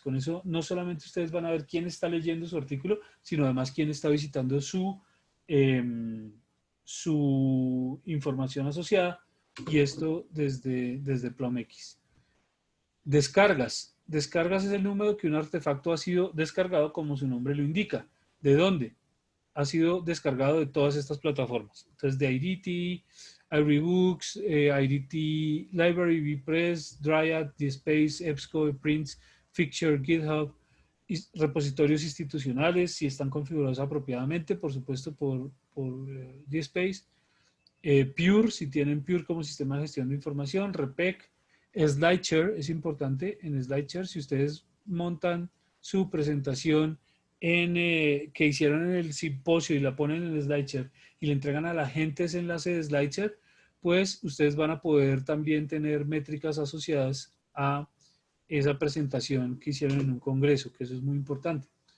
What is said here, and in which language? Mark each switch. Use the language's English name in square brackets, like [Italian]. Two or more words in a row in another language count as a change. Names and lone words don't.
[Spanish] Con eso no solamente ustedes van a ver quién está leyendo su artículo, sino además quién está visitando su su información asociada, y esto desde PlumX. Descargas. Descargas es el número que un artefacto ha sido descargado, como su nombre lo indica. ¿De dónde? Ha sido descargado de todas estas plataformas. Entonces, de IDT, iRebooks, IDT Library, VPress, Dryad, DSpace, EBSCO, Prints, Fixture, GitHub, repositorios institucionales, si están configurados apropiadamente, por supuesto, por DSpace, Pure, si tienen Pure como sistema de gestión de información, Repec, SlideShare, es importante, en SlideShare, si ustedes montan su presentación que hicieron en el simposio y la ponen en SlideShare y le entregan a la gente ese enlace de SlideShare, pues ustedes van a poder también tener métricas asociadas a esa presentación que hicieron en un congreso, que eso es muy importante.